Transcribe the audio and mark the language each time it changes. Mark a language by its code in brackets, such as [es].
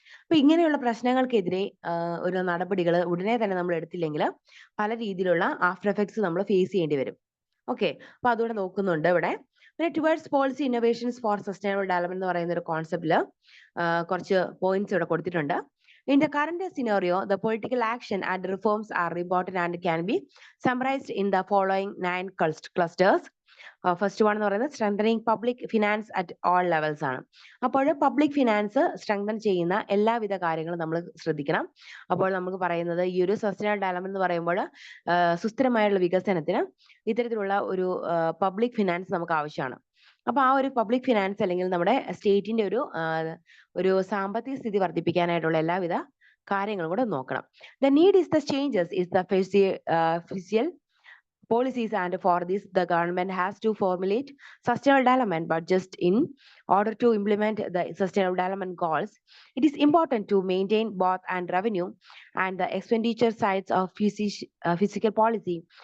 [ml] അപ്പൊ ഇങ്ങനെയുള്ള പ്രശ്നങ്ങൾക്കെതിരെ ഒരു നടപടികൾ ഉടനെ തന്നെ നമ്മൾ എടുത്തില്ലെങ്കിൽ പല രീതിയിലുള്ള ആഫ്റ്റർ എഫക്ട്സ് നമ്മൾ ഫേസ് ചെയ്യേണ്ടി വരും. ഓക്കെ, അപ്പൊ അതുകൂടെ നോക്കുന്നുണ്ട് ഇവിടെ. പിന്നെ [en] towards policy innovations for sustainable development [ml] എന്ന് പറയുന്ന ഒരു കോൺസെപ്റ്റില് കുറച്ച് പോയിന്റ്സ് ഇവിടെ കൊടുത്തിട്ടുണ്ട്. [en] In the current scenario, the political action and reforms are important and can be summarized in the following 9 clusters. First one [ml] എന്ന് പറയുന്നത് [en] Strengthening public finance at all levels ആണ്. [ml] അപ്പോൾ പബ്ലിക് ഫിനാൻസ് സ്ട്രെങ്തൻ ചെയ്യുന്ന എല്ലാവിധ കാര്യങ്ങളും നമ്മൾ ശ്രദ്ധിക്കണം. അപ്പോൾ നമുക്ക് പറയുന്നത് ഈ ഒരു സസ്റ്റൈനബിൾ ഡെവലപ്മെന്റ് എന്ന് പറയുമ്പോൾ സുസ്ഥിരമായുള്ള വികസനത്തിന് ഇത്തരത്തിലുള്ള ഒരു പബ്ലിക് ഫിനാൻസ് നമുക്ക് ആവശ്യമാണ്. അപ്പൊ ആ ഒരു പബ്ലിക് ഫിനാൻസ് അല്ലെങ്കിൽ നമ്മുടെ സ്റ്റേറ്റിന്റെ ഒരു സാമ്പത്തിക സ്ഥിതി വർദ്ധിപ്പിക്കാനായിട്ടുള്ള എല്ലാവിധ കാര്യങ്ങളും കൂടെ നോക്കണം. [en] The need is the changes is the physical policies, and for this the government has to formulate sustainable development, but just in order to implement the sustainable development goals, it is important to maintain both and revenue and the expenditure sides of physical policy.